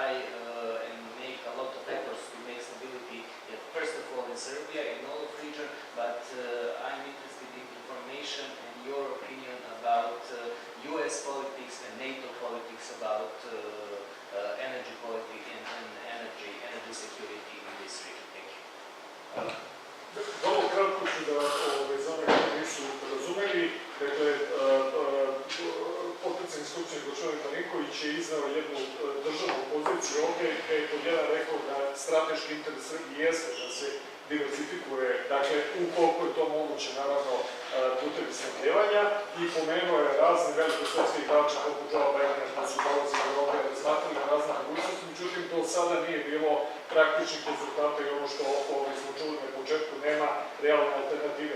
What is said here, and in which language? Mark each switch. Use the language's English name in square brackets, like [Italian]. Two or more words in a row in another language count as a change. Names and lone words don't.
[English] and make a lot of efforts to make stability, first of all in Serbia, in all of region, but I'm interested in information and your opinion about US politics and NATO politics about energy politics and energy security in this region. Thank you. [Serbian] Vrlo kratko ću da za one koji nisu razumeli, dakle, potencijalni skupštini gospodin Paniković je iznao jednu državnu poziciju ovdje, gdje je pod jedan rekao da strateški interes Srbije jeste da se diversifikuje, dakle, ukoliko je to moguće, naravno, putem snabdevanja, i pomenuo je razne velike svetske igrače poput Joe Bidena koji su dolazili u Evrope, razmatrali na razne mogućnosti, međutim, do sada nije bilo praktičnih rezultata i ono što smo čuli na početku nema realne alternative.